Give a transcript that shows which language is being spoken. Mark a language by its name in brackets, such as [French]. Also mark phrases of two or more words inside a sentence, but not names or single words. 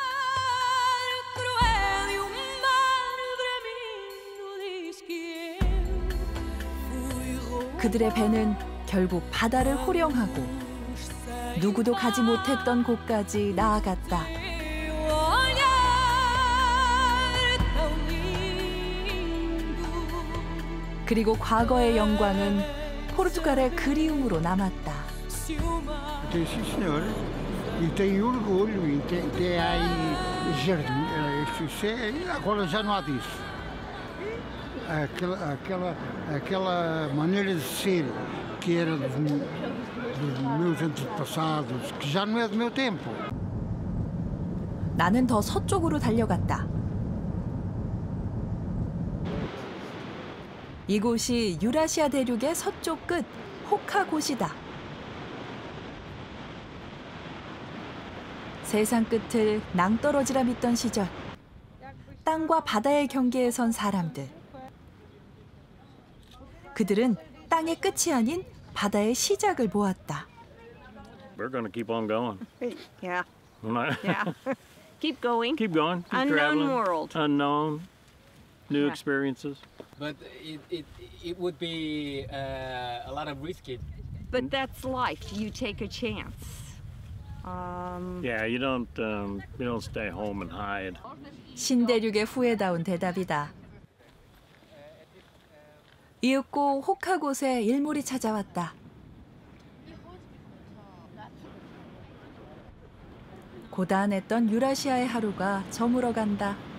[Korean] 그들의 배는 결국 바다를 호령하고 누구도 가지 못했던 곳까지 나아갔다. 그리고 과거의 영광은 포르투갈의 그리움으로 남았다. [Portuguese] Tem, sim, senhor. E tem orgulho, e tem aí jardim. Agora já não há disso. Aquela maneira de ser que era dos meus antepassados, que já não é do meu tempo. [Korean] 나는 더 서쪽으로 달려갔다. 이곳이 유라시아 대륙의 서쪽 끝 호카곳이다. 세상 끝을 낭떠러지라 믿던 시절. 땅과 바다의 경계에 선 사람들. 그들은 땅의 끝이 아닌 바다의 시작을 보았다. [English] We're going to keep on going. Yeah. Yeah. Keep going. Keep going. Keep Unknown traveling. world. Unknown. New Yeah. experiences. But it would be a lot of risky. But that's life. You take a chance. Yeah, you don't stay home and hide. [Korean] 신대륙의 후회다운 대답이다. 이윽고 혹하곳에 일몰이 찾아왔다. 고단했던 유라시아의 하루가 저물어간다.